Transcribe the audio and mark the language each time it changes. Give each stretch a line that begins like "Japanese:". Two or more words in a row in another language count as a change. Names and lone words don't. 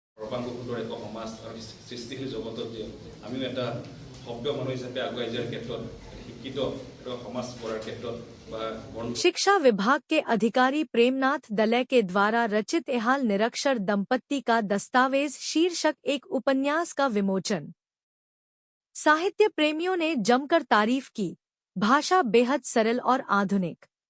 Assamese: সৰ্বাংগসুন্দৰ এক সমাজ আৰু সৃষ্টিশীল জগতত যে আমিও এটা সভ্য মানুহ হিচাপে আগুৱাই যোৱাৰ ক্ষেত্ৰত শিক্ষিত সমাজ গঢ়াৰ ক্ষেত্ৰত
Hindi: शिक्षा विभाग के अधिकारी प्रेमनाथ दले के द्वारा रचित एहाल निरक्षर दंपत्ति का दस्तावेज शीर्षक एक उपन्यास का विमोचन। साहित्य प्रेमियों ने जमकर तारीफ की। भाषा बेहद सरल और आधुनिक।